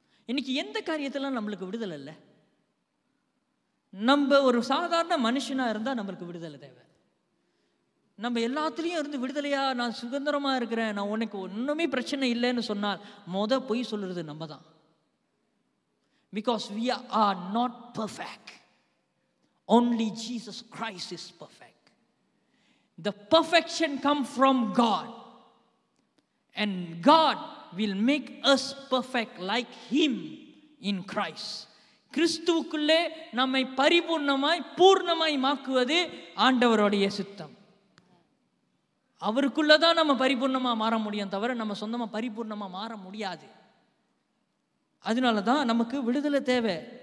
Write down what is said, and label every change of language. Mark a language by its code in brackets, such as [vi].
[ta] இன்னைக்கு எந்த காரியத்தில் நம்மளுக்கு விடுதலை இல்லை? நம்ம ஒரு சாதாரண மனுஷனாக இருந்தால் நம்மளுக்கு விடுதலை தேவை. நம்ம எல்லாத்துலேயும் இருந்து விடுதலையாக நான் சுதந்திரமாக இருக்கிறேன், நான் உனக்கு ஒன்றுமே பிரச்சனை இல்லைன்னு சொன்னால் பொய் சொல்கிறது நம்ம தான். [en] Because we are not perfect. Only Jesus Christ is perfect. The perfection comes from God. And God will make us perfect like Him in Christ. [ta] கிறிஸ்துவுக்குள்ளே நம்மை பரிபூர்ணமாய் பூர்ணமாய் மாக்குவது ஆண்டவருடைய சித்தம். அவருக்குள்ளதான் நம்ம பரிபூர்ணமாக மாற முடியும், தவிர நம்ம சொந்தமாக பரிபூர்ணமாக மாற முடியாது. அதனால தான் நமக்கு விடுதலை தேவை.